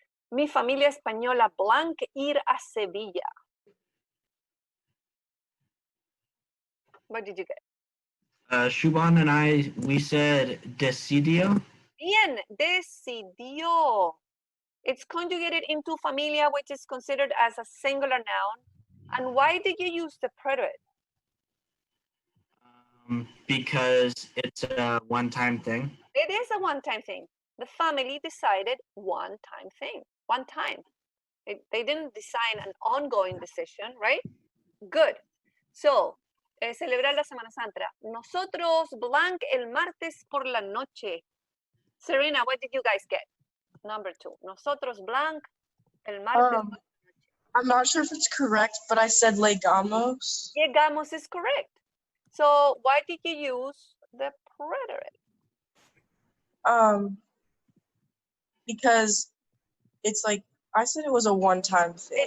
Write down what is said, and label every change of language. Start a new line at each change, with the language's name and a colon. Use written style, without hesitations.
Spanish: Mi familia española blanc ir a Sevilla.
English: What did you get? Shuban and I, we said decidio.
Spanish: Bien, decidió.
English: It's conjugated into familia, which is considered as a singular noun. And why did you use the preterite? Because it's a one-time thing. It is a one-time thing. The family decided one-time thing, one time. They didn't decide an ongoing decision, right? Good. So,
Spanish: celebrar la Semana Santa. Nosotros blanc el martes por la noche.
English: Serena, what did you guys get? Number two.
Spanish: Nosotros blanc el martes.
English: I'm not sure if it's correct, but I said llegamos. Llegamos is correct. So why did you use the preterite? Because it's like, I said it was a one-time thing.